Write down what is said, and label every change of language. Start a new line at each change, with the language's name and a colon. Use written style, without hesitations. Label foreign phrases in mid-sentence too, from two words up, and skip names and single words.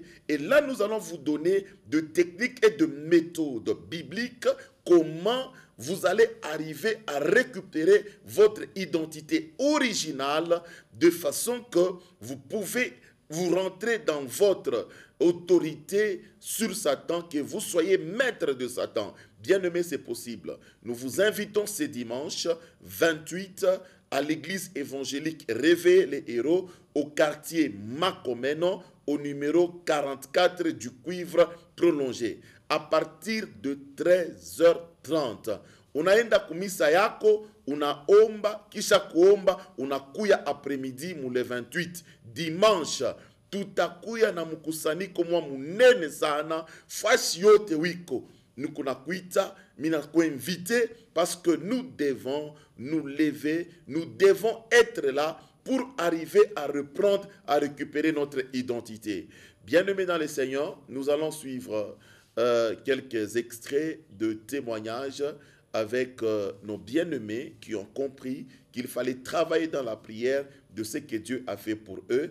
French: Et là, nous allons vous donner de techniques et de méthodes bibliques, comment vous allez arriver à récupérer votre identité originale de façon que vous pouvez vous rentrer dans votre autorité sur Satan, que vous soyez maître de Satan. Bien-aimé, c'est possible. Nous vous invitons ce dimanche 28 à l'église évangélique Réveillé les Héros au quartier Makomeno au numéro 44 du cuivre prolongé à partir de 13h30.
Swahili: Unaenda kumisa yako, unaomba, kisha kuomba, unakuya après-midi mule 28. Dimanche, tutakuya na mkusanyiko mwa munene sana, fasi yote wiko. Nous kunakuita, mina kuinvite,
French: parce que nous devons nous lever, nous devons être là pour arriver à reprendre, à récupérer notre identité. Bien-aimés dans le Seigneur, nous allons suivre quelques extraits de témoignages avec nos bien-aimés qui ont compris qu'il fallait travailler dans la prière de ce que Dieu a fait pour eux.